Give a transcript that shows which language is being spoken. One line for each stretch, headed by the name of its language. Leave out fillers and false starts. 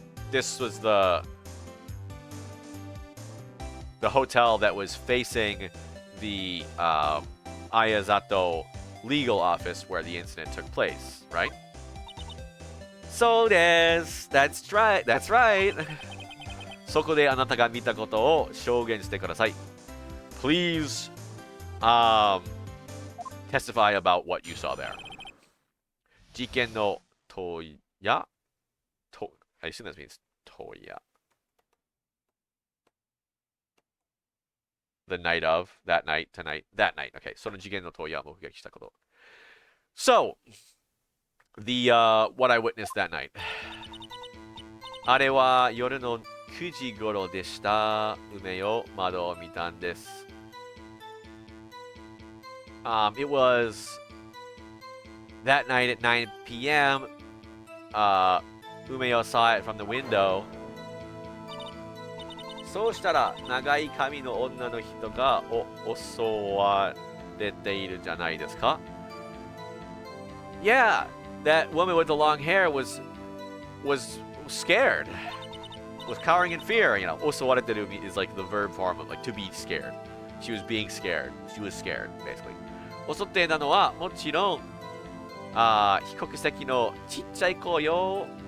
English: This was the hotel that was facing the Ayazato legal office where the incident took place, right? So that's right.
Japanese: そこであなたが見たことを証言してください。
English: Please testify about what you saw there.
Japanese: 事件の当夜
English: I assume that means 当夜 The night of, that night, tonight, that night. Okay,
Japanese: その事件の当夜目撃したこと。
English: So, what I witnessed that night.
Japanese: あれは夜の9時頃でした。梅よ、窓を見たんです。
English: It was that night at 9 p.m. Umeyo saw it from the window.
Japanese: そうしたら長い髪の女の人が襲われているじゃないですか?
English: Yeah, that woman with the long hair was scared. Was cowering in fear, you know. 襲われてる is like the verb form of like to be scared. She was being scared. She was scared, basically.
Japanese: 襲っていたのはもちろん被告席のちっちゃい子よ.